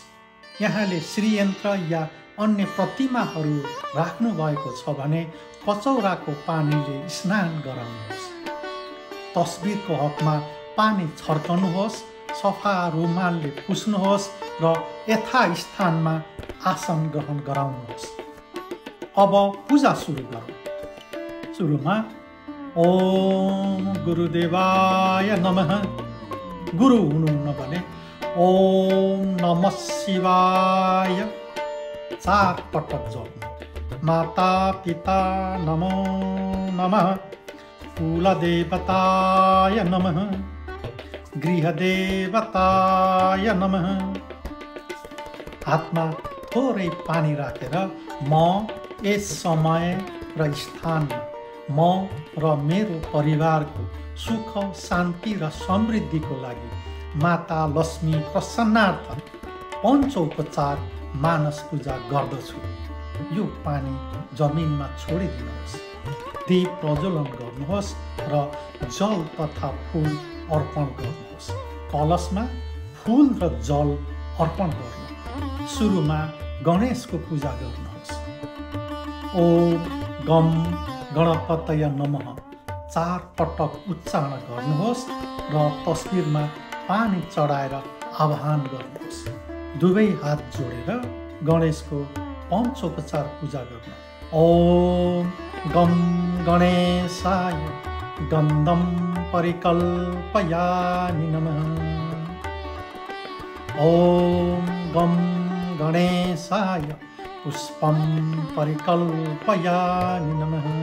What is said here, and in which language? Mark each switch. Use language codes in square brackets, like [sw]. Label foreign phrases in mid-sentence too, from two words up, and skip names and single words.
[ne] यहाँले श्रीयन्त्र या अन्य प्रतिमाहरू राख्नु भएको छ भने कचौराको पानीले स्नान गराउनुहोस्। तस्बिरको हकमा पानी छर्कनुहोस्, सफा रुमालले पुस्नुहोस् र यथास्थानमा आसन ग्रहण गराउनुहोस्। अब पूजा सुरु गरौँ। सुरुमा [sa] ओम गुरुदेवाय नमः। [ne] गुरु हुनुहुन्न भने [sa] ओम नमः शिवाय [ne] 4 पटक जप्नु। [sa] माता पिता नमो नमः। कुलदेवताय नमः। गृहदेवताय नमः। [ne] हातमा थोरै पानी राखेर म यस समय र स्थानमा म र मेरो परिवारको सुख, शान्ति र समृद्धिको लागि माता लक्ष्मी प्रसन्नार्थ पञ्चोपचार मानस पूजा गर्दछु। यो पानी जमिनमा छोडिदिनुहोस्। दीप प्रज्वलन गर्नुहोस् र जल तथा फूल अर्पण गर्नुहोस्। कलशमा फूल र जल अर्पण गर्नु। सुरुमा गणेशको पूजा गर्नुहोस्। [sa] ओम गम गणपतय नमः [ne] 4 पटक उच्चारण गर्नुहोस् र तस्बिरमा पानी चढाएर आह्वान गर्नुहोस्। दुवै हात जोडेर गणेशको पञ्चोपचार पूजा गर्नु। [sa] ओम गम गणेशाय गन्धम परिकल्पयामि नमः। ओम गम गणेशाय पुष्पं परिकल्पयामि नमः।